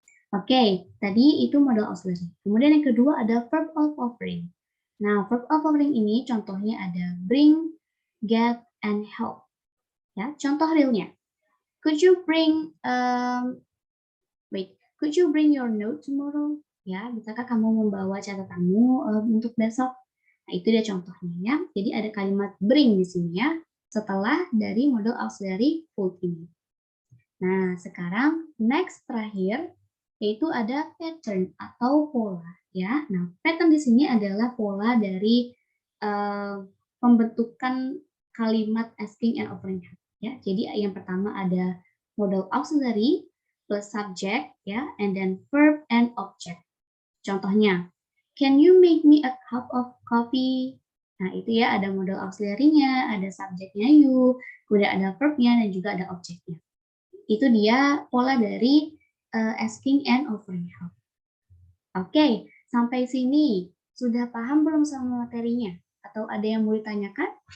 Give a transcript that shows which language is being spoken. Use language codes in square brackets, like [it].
[id] Oke, tadi itu modal auxiliary. Kemudian yang kedua ada verb of offering. Nah, verb of offering ini contohnya ada bring, get, and help. Ya, contoh realnya. [en] Could you bring could you bring your note tomorrow? [id] Ya, bisakah kamu membawa catatanmu untuk besok? Nah, itu dia contohnya ya. Jadi ada kalimat bring di sini ya, setelah dari modal auxiliary full ini. Nah, sekarang next terakhir yaitu ada pattern atau pola ya. Nah, pattern di sini adalah pola dari pembentukan kalimat asking and offering help ya. Jadi yang pertama ada modal auxiliary plus subject ya, [en] and then verb and object. Contohnya, can you make me a cup of coffee? [id] Nah, itu ya, ada modal auxiliary-nya, ada subjeknya you, kemudian ada verb-nya, dan juga ada objeknya. Itu dia pola dari asking and offering help. Oke, sampai sini sudah paham belum sama materinya? Atau ada yang mau ditanyakan?